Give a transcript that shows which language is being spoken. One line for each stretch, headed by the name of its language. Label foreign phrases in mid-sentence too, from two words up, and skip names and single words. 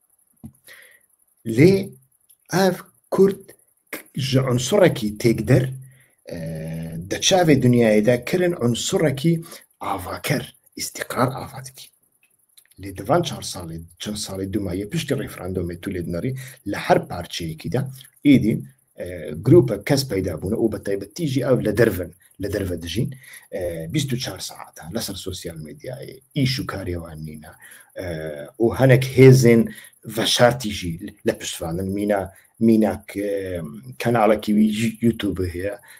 Kurdish: lê ev Kurd ji unsurekî têkder di çavê dunyayê de kirin unsurekî avaker îstîqrar ava dikî lê divan 4 salê çend salê dumayê piştî referandumê tu lê dinarî li her parçeyekî de êdî گروپە کەس پەیدا بوون و بە تایبەتی ژی ئەو لە دەرەوە دژین 24 ساعتان لەسەر سوسیال میدیایە ئیش و کاریێوان نینە و هەنێک هێزن ڤەشارتیژی لە پشتوانن میناک کەناڵێکی یوتیوب هەیە